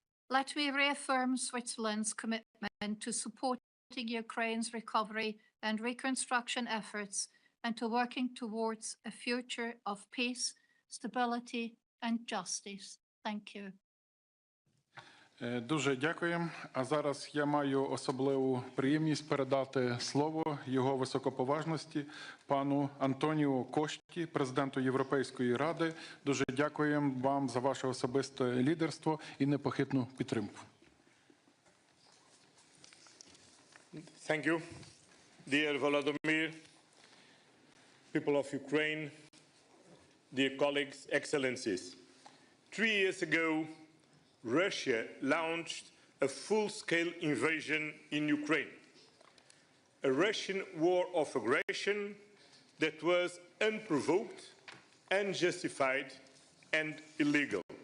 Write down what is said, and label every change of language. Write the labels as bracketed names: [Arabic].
[English] Let me reaffirm Switzerland's commitment to supporting Ukraine's recovery and reconstruction efforts and to working towards a future of peace, stability and justice. Thank you. [Ukrainian] Дуже дякуємо. А зараз я маю особливу приємність передати слово його високоповажності пану Антоніо Кошті, президенту Європейської ради. Дуже дякуємо вам за ваше особисте лідерство і непохитну підтримку. [English] Thank you, dear Volodymyr, people of Ukraine, dear colleagues, excellencies. 3 years ago, Russia launched a full-scale invasion in Ukraine, a Russian war of aggression that was unprovoked, unjustified, and illegal.